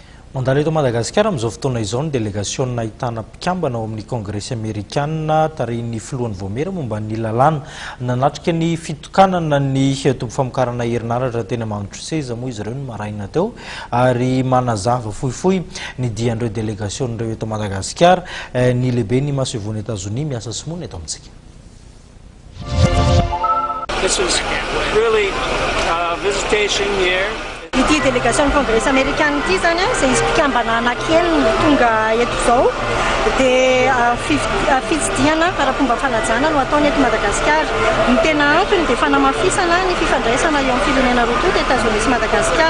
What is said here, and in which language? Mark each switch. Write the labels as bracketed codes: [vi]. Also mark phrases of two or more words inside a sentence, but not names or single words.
[mg] Mandalo eto Madagasikara amin'izao fotoana izao ny délégation nahitana mpikambana ao amin'ny [fr] Congrès américaine [mg] tarihin'ny filohan'ny Voamera momba ny lalàna nanatrika ny fitokanana ny tombo famokarana herinaratra teny Mandroseza moa izy ireo ny maraina teo ary manazava fohifohy ny dian'ireo délégation ireo eto Madagasikara ny lehibe ny masevony États-Unis miasa simona eto amintsika. [en] This was really a visitation here. [mg] Ity [fr] délégation Congrès américaine [mg] ity zany izay izy mpikambana anankely tonga eto izao dia fitsidiana ara-pomba fanajana no ataony eto Madagasikara. Ny tena antony dia fanamafisana ny fifandraisana eo amin'ny firenena roa toa États-Unis sy Madagasikara.